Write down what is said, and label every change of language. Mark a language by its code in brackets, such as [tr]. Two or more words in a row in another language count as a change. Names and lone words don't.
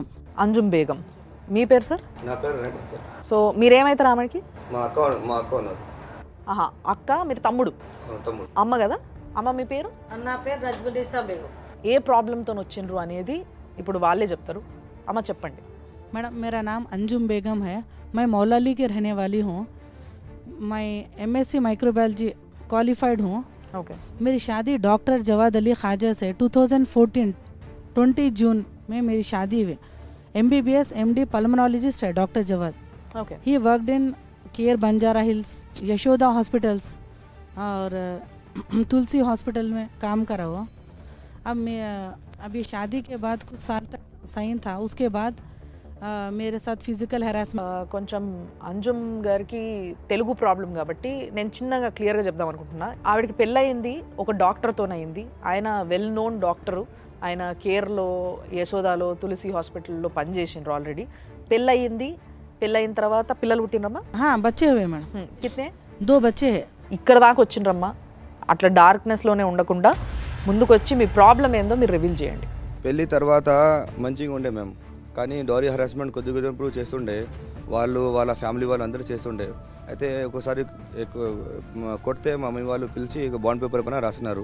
[te] అంజుమ్ బేగం. మీ పేరు సార్? నా పేరు. సో మీరేమవుతారు ఆమెకి? మా అక్క ఉన్నారు. ఆహా, అక్క. మీరు తమ్ముడు? తమ్ముడు. అమ్మ కదా. అమ్మ మీ పేరు? నా పేరు రజ్బునిసా బేగం. ఏ ప్రాబ్లంతో వచ్చిండ్రు అనేది ఇప్పుడు వాళ్ళే చెప్తారు. అమ్మ చెప్పండి. [hi] मैडम मेरा नाम अंजुम बेगम है. मैं मौलाली की रहने वाली हूँ. मैं [en] MSc microbiology qualified [hi] हूँ. [te] ఓకే. [hi] मेरी शादी डॉक्टर जवाद अली ख्वाजा से 2014 20 जून में मेरी शादी हुई. [en] MBBS MD pulmonologist [hi] है डॉक्टर जवाद. [te] ఓకే. [en] he worked in [hi] केयर बंजारा हिल्स, यशोदा हॉस्पिटल्स और तुलसी हॉस्पिटल में काम करा हुआ. अब मैं अभी शादी के बाद कुछ साल तक सही था. उसके बाद मेरे साथ [en] physical harassment [te] కొంచెం అంజుమ్ గారికి తెలుగు ప్రాబ్లం కాబట్టి నేను చిన్నగా క్లియర్గా చెప్దాం అనుకుంటున్నా. ఆవిడకి పెళ్ళయింది ఒక డాక్టర్తోనయింది. ఆయన [en] well known [te] డాక్టరు. ఆయన కేర్లో, యశోదాలో, తులసి హాస్పిటల్లో పనిచేసిండ్రు ఆల్రెడీ. పెళ్ళయింది. పెళ్ళయిన తర్వాత పిల్లలు పుట్టినరమ్మా? [hi] हाँ बच्चे हुए मैडम, कितने? 2 बच्चे हैं. [te] ఇక్కడ దాకా వచ్చిండ్రమ్మా. అట్లా డార్క్నెస్లోనే ఉండకుండా ముందుకు వచ్చి మీ ప్రాబ్లం ఏందో మీరు రివీల్ చేయండి. పెళ్ళి తర్వాత మంచిగా ఉండే మేము, కానీ [en] dowry harassment [te] కొద్ది కొద్దిగా ఇంప్రూవ్ చేస్తుండే. వాళ్ళు వాళ్ళ ఫ్యామిలీ వాళ్ళు అందరూ చేస్తుండే. అయితే ఒకసారి కొడితే మా మమ్మీ వాళ్ళు పిలిచి [en] bond paper [te] పైన రాసినారు.